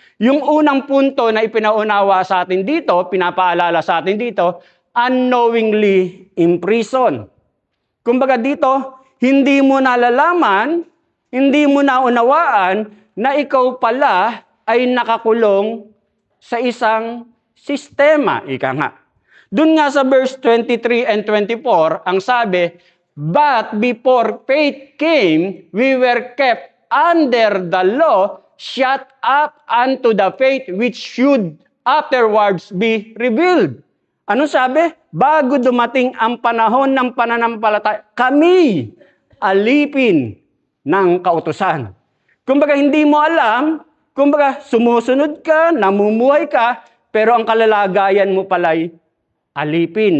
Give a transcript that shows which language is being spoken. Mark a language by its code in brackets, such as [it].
[tl] Yung unang punto na ipinaunawa sa atin dito, pinapaalala sa atin dito, [en] unknowingly imprisoned. [tl] Kumbaga dito, hindi mo nalalaman, hindi mo naunawaan na ikaw pala ay nakakulong sa isang sistema, ika nga. Doon nga sa verse 23 and 24, ang sabi, [en] but before faith came, we were kept under the law, shut up unto the faith which should afterwards be revealed. [tl] Ano sabi? Bago dumating ang panahon ng pananampalataya, kami alipin ng kautusan. Kumbaga hindi mo alam, kumbaga sumusunod ka, namumuhay ka, pero ang kalalagayan mo pala'y alipin.